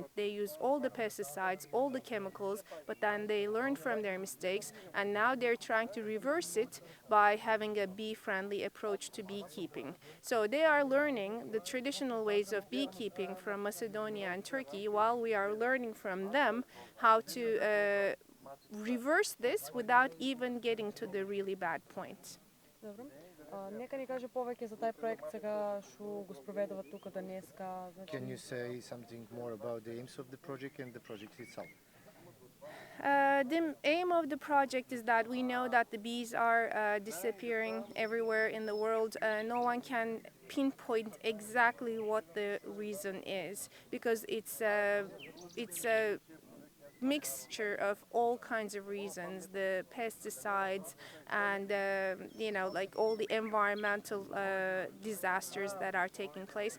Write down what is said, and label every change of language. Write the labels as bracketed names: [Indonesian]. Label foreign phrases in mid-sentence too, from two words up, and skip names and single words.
[English] They use all the pesticides, all the chemicals, but then they learn from their mistakes, and now they're trying to reverse it by having a bee-friendly approach to beekeeping. So they are learning the traditional ways of beekeeping from Macedonia and Turkey, while we are learning from them how to reverse this without even getting to the really bad point. [Macedonian] Добро. Нека ни каже повеќе за тај проект сега што го спроведува тука денеска. [English] Can you say something more about the aims of the project and the project itself? The aim of the project is that we know that the bees are disappearing everywhere in the world. No one can pinpoint exactly what the reason is because it's a mixture of all kinds of reasons, the pesticides and like all the environmental disasters that are taking place.